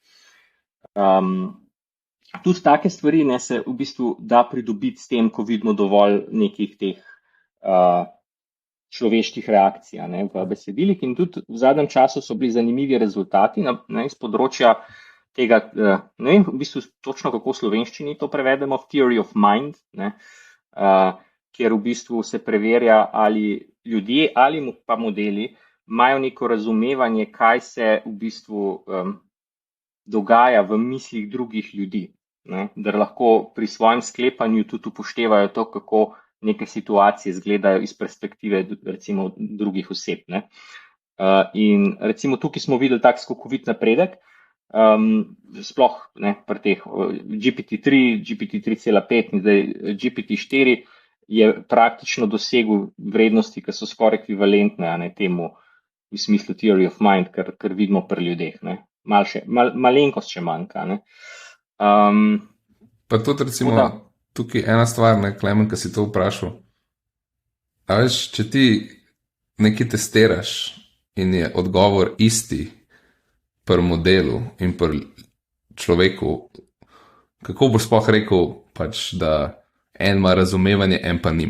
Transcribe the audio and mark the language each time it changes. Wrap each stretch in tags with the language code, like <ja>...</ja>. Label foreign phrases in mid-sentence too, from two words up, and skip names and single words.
<sl>Tudi take stvari se v bistvu da pridobiti s tem, ko vidimo dovolj nekih teh človeških reakcij v besedilih, in tudi v zadnjem času so bili zanimivi rezultati iz področja tega, ne vem v bistvu točno, kako v slovenščini to prevedemo,</sl> <en>theory of mind,</en> <sl>kjer v bistvu se preverja, ali ljudje ali pa modeli imajo neko razumevanje, kaj se v bistvu dogaja v mislih drugih ljudi, da lahko pri svojem sklepanju tudi upoštevajo to, kako neke situacije izgledajo iz perspektive recimo drugih oseb. In recimo tukaj smo videli tak skokovit napredek, sploh pri teh GPT-3, GPT-3,5 in zdaj GPT-4 je praktično dosegel vrednosti, ki so skoraj ekvivalentne temu v smislu</sl> <en>theory of mind,</en> <sl>kar vidimo pri ljudeh. Malenkost še manjka. Pa tudi recimo tukaj ena stvar, Klemen, ki si to vprašal. A veš, če ti nekaj testiraš in je odgovor isti pri modelu in pri človeku, kako boš sploh rekel, da en ima razumevanje, en pa nima.</sl>